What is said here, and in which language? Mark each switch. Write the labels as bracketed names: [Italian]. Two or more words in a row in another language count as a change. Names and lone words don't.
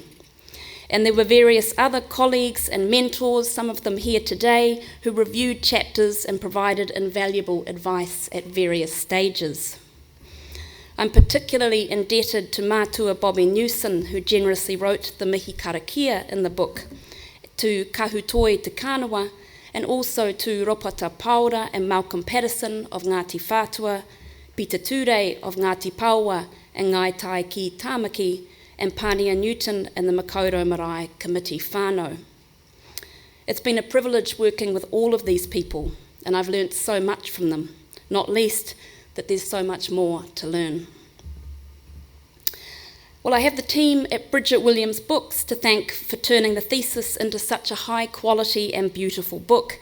[English] And there were various other colleagues and mentors, some of them here today, who reviewed chapters and provided invaluable advice at various stages. I'm particularly indebted to Mātua Bobby Newson, who generously wrote the [Māori] mihi karakia [English] in the book, to Kahutoi Te Kānawa, and also to Ropata Paura and Malcolm Patterson of Ngāti Whātua, Peter Ture of Ngāti Paua and Ngai Tai ki Tāmaki, and Pania Newton and the Makaurau Marae Committee whānau. It's been a privilege working with all of these people, and I've learnt so much from them, not least that there's so much more to learn. Well, I have the team at Bridget Williams Books to thank for turning the thesis into such a high quality and beautiful book.